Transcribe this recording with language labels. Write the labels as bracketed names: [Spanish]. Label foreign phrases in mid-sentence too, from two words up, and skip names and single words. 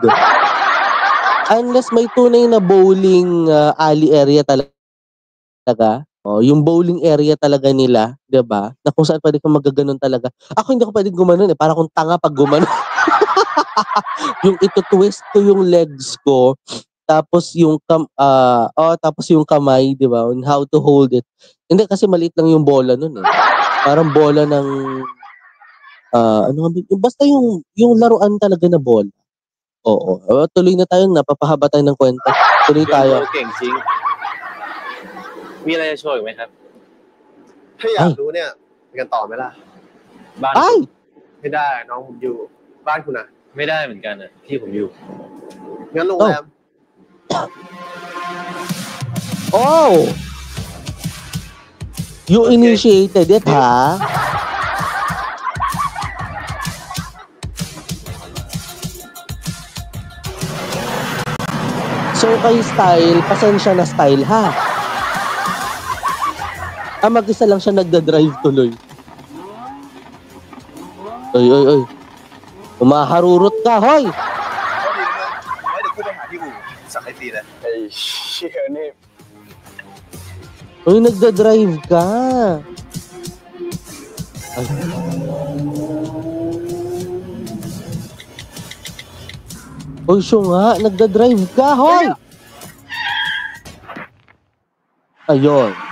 [Filipino] Unless may tunay na [English] bowling alley area [Filipino] talaga. Oh, yung [English] bowling area [Filipino] talaga nila, 'di ba? Na kung saan pwede kang maggaganon talaga. Ako hindi ako pwedeng gumanon para akong tanga pag gumanon. Yung ito-twist ko yung legs ko. Tapos tapos yung kamay, 'di ba? [English] On how to hold it. [Filipino] Hindi kasi maliit lang yung bola nun eh. Parang bola ng basta yung laruan talaga na bola. Oo. Tuloy na tayo, napapahaba tayo ng kwento. Tuloy [Thai] เรื่อง [Filipino] tayo. [Thai] เราเก่งจริง มีอะไรจะโชว์อีกไหมครับ ถ้าอยากรู้เนี่ยไปกันต่อไหมล่ะ บ้าน Ay! ไม่ได้น้องผมอยู่ บ้านคุณอ่ะ ไม่ได้เหมือนกันอ่ะที่ผมอยู่ งั้นโรงแรม [English] Oh! You initiated it, ha? [Filipino] So kay style, pasensya na style, ha? Mag-isa lang siya nagda-drive tuloy. Oy. Umaharurot ka, hoy! [Thai] ตีนะ ไอ้เชี่ยนี่ [Filipino] Uy, nagda-drive ka. Ay. Uy, siya nga, nagda-drive ka, hoy! Ayun.